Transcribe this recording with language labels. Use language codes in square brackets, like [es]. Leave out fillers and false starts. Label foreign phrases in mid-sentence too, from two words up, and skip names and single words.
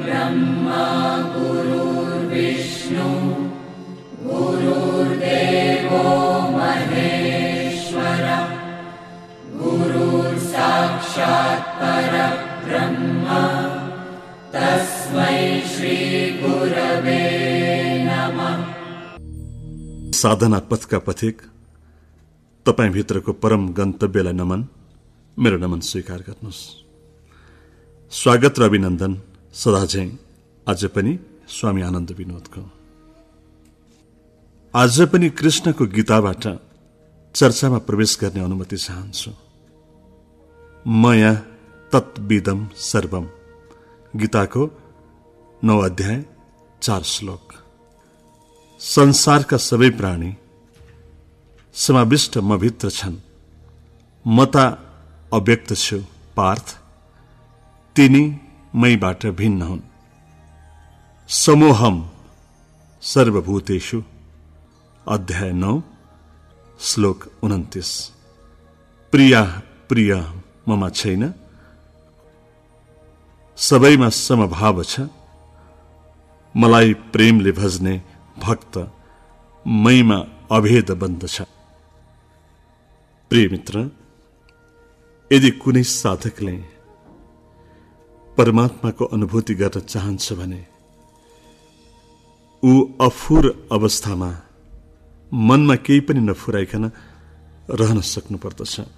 [sa] ब्रह्मा गुरुर्विष्णु गुरुर्देवो महेश्वर गुरुर्साक्षात् परब्रह्म तस्मै श्री गुरवे नमः। [ne] साधना पथका पथिक तपाईँ भित्रको परम गन्तव्यलाई नमन, मेरो नमन स्वीकार गर्नुहोस्। स्वागत र अभिनन्दन सदाझै आज पनि स्वामी आनन्द विनोदको। आज पनि कृष्णको गीताबाट चर्चामा प्रवेश गर्ने अनुमति चाहन्छु। [sa] मया तत्विदम सर्वम, [ne] गीताको 9 अध्याय 4 श्लोक। संसारका सबै प्राणी समाविष्ट मभित्र छन्, मता अव्यक्त छु पार्थ, तिनी मैबाट भिन्न हुन्। [sa] समोहम सर्वभूतेषु, [ne] अध्याय 9 श्लोक 29। प्रिया प्रिय ममा छैन, सबैमा समभाव छ, मलाई प्रेमले भज्ने भक्त मैमा अभेद बन्ध छ। प्रिय मित्र, यदि कुनै साधकले परमात्माको अनुभूति गर्न चाहन्छ भने ऊ अफुर अवस्थामा मनमा केही पनि नफुराइकन रहन सक्नुपर्दछ।